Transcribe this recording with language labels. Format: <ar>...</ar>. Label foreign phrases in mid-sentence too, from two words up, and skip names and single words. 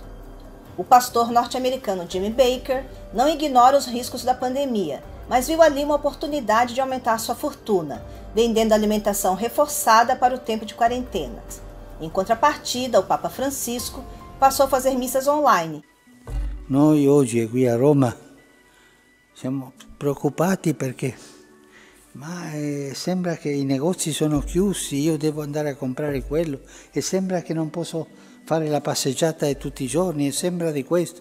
<pt>O pastor norte-americano Jimmy Baker não ignora os riscos da pandemia, mas viu ali uma oportunidade de aumentar sua fortuna, vendendo alimentação reforçada para o tempo de quarentena. Em contrapartida, o Papa Francisco passou a fazer missas online.</pt> <it>Noi oggi qui a Roma siamo preoccupati perché sembra che i negozi sono chiusi, io devo andare a comprare quello e sembra che non posso fare la passeggiata tutti i giorni e sembra di questo.</it>